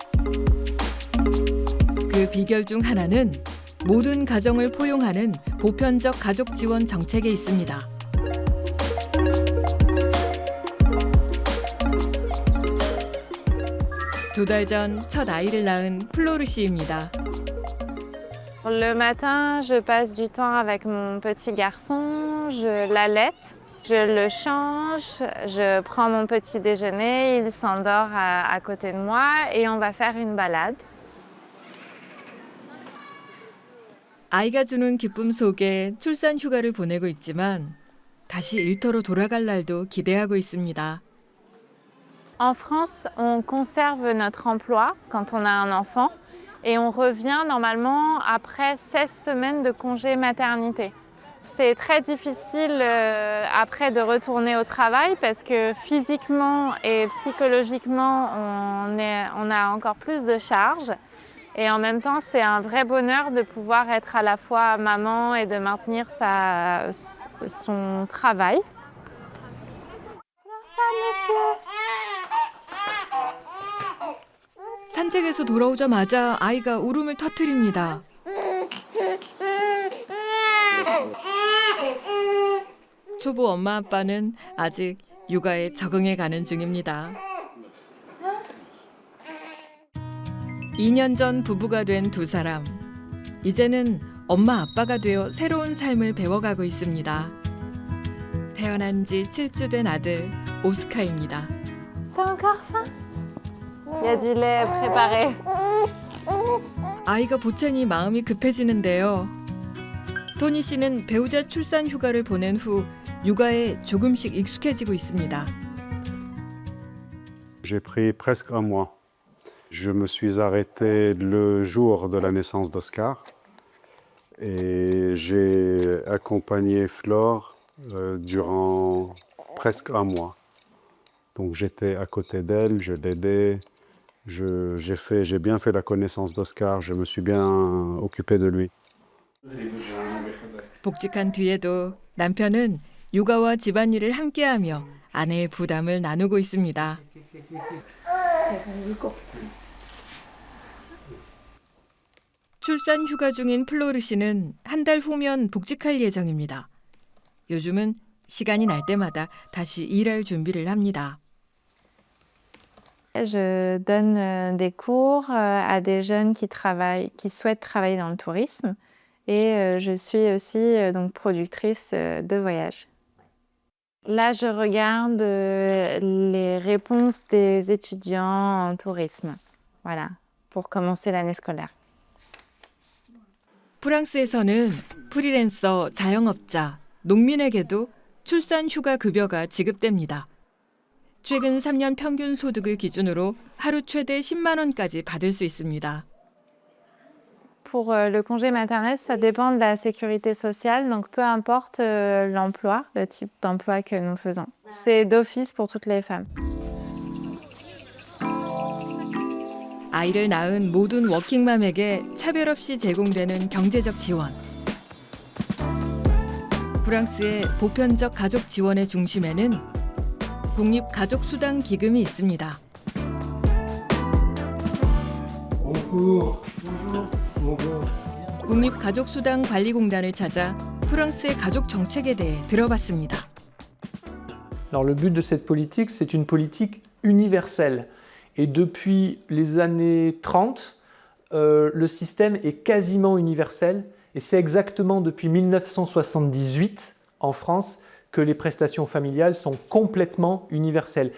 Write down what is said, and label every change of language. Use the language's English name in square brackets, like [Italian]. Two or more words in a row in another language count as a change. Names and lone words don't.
[Korean] 그 비결 중 하나는 모든 가정을 포용하는 보편적 가족 지원 정책에 있습니다. 2달 전 첫 아이를 낳은 플로르 씨입니다. [French] Le matin, je passe du temps avec mon petit garçon, je l'allaite, je le change, je prends mon petit déjeuner, il s'endort à côté de moi et on va faire une balade. [Korean] 아이가 주는 기쁨 속에 출산 휴가를 보내고 있지만 다시 일터로 돌아갈 날도 기대하고 있습니다. [French] En France, on conserve notre emploi quand on a un enfant et on revient normalement après 16 semaines de congé maternité. C'est très difficile après de retourner au travail parce que physiquement et psychologiquement, on a encore plus de charges. Et en même temps, c'est un vrai bonheur de pouvoir être à la fois maman et de maintenir son travail. [Korean] 산책에서 돌아오자마자 아이가 울음을 터뜨립니다. 초보 엄마 아빠는 아직 육아에 적응해 가는 중입니다. 2년 전 부부가 된 두 사람. 이제는 엄마 아빠가 되어 새로운 삶을 배워가고 있습니다. 태어난 지 7주 된 아들 오스카입니다. [French] T'as encore faim? Il y a du lait préparé. [Korean] 아이가 보채니 마음이 급해지는데요. 토니 씨는 배우자 출산 휴가를 보낸 후 육아에 조금씩 익숙해지고 있습니다. [French] J'ai pris presque un mois. Je me suis arrêté le jour de la naissance d'Oscar et j'ai accompagné Flore durant presque un mois. Donc j'étais à côté d'elle, je l'aidais, j'ai bien fait la connaissance d'Oscar, je me suis bien occupé de lui. [Korean] 복직한 뒤에도 남편은 육아와 집안일을 함께하며 아내의 부담을 나누고 있습니다. 출산 휴가 중인 플로르 씨는 한 달 후면 복직할 예정입니다. 요즘은 시간이 날 때마다 다시 일할 준비를 합니다. [French] Je donne des cours à des jeunes qui souhaitent travailler dans le tourisme et je suis aussi donc productrice de voyage. Là, je regarde les réponses des étudiants en tourisme, voilà, pour commencer l'année scolaire. [Korean] 프랑스에서는 프리랜서, 자영업자, 농민에게도 출산 휴가 급여가 지급됩니다. 최근 3년 평균 소득을 기준으로 하루 최대 10만 원까지 받을 수 있습니다. [French] Pour le congé maternel, ça dépend de la sécurité sociale, donc peu importe l'emploi, le type d'emploi que nous faisons. C'est d'office pour toutes les femmes. [Korean] 아이를 낳은 모든 워킹맘에게 차별 없이 제공되는 경제적 지원. 프랑스의 보편적 가족 지원의 중심에는 국립가족수당 기금이 있습니다. 국립가족수당 관리공단을 찾아 프랑스의 가족 정책에 대해 들어봤습니다. [French] Alors le but de cette politique, c'est une politique universelle. Et depuis les années 30, le système est quasiment universel. Et c'est exactement depuis 1978 en France que les prestations familiales sont complètement universelles.